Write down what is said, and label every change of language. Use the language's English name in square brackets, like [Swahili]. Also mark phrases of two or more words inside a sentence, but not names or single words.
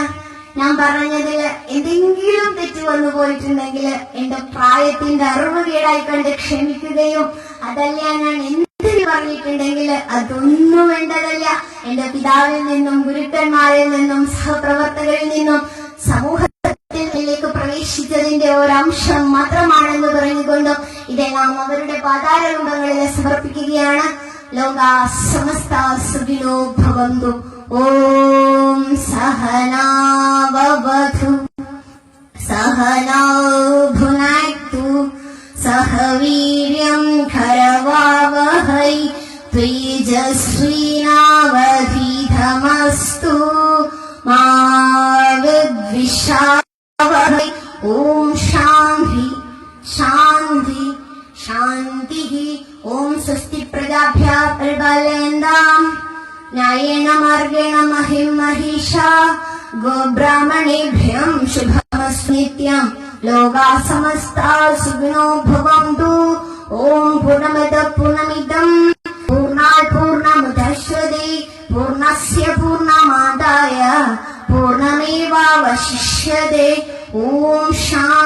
[Malayalam] ഞാൻ പറഞ്ഞതിൽ എന്തെങ്കിലും തെറ്റ് വന്നു പോയിട്ടുണ്ടെങ്കിൽ എന്റെ പ്രായത്തിന്റെ അറിവ് കേടായി കണ്ട് ക്ഷമിക്കുകയും അതല്ല ഞാൻ എന്തിന് പറഞ്ഞിട്ടുണ്ടെങ്കിൽ അതൊന്നും വേണ്ടതല്ല. എന്റെ പിതാവിൽ നിന്നും ഗുരുക്കന്മാരിൽ നിന്നും സഹപ്രവർത്തകരിൽ നിന്നും സമൂഹത്തിലേക്ക് പ്രവേശിച്ചതിന്റെ ഒരംശം മാത്രമാണെന്ന് പറഞ്ഞുകൊണ്ട് ഇതെല്ലാം അവരുടെ പാതാരബിംബങ്ങളിൽ സമർപ്പിക്കുകയാണ്. [Sanskrit] लोका समस्त सुखिनो भवन्तु. ॐ सहनाववधु सहनौ भुनक्तु सह वीर्यं खरवावहै तेजस्विनावधीतमस्तु मा विद्विषावहै. ॐ शान्ति शान्ति शान्ति. ॐ स्वस्ति प्रजाभ्यः परिपालयन्तां न्यायेन मार्गेण महिं महिषा गोब्राह्मणेभ्यं शुभमस्तु नित्यं. लोका समस्ता सुखिनो भवन्तु. ॐ पूर्णमद पूर्णमिदं पूर्णात् पूर्णमुदच्यते पूर्णस्य पूर्णमादाय पूर्णमेवावशिष्यते. ഓം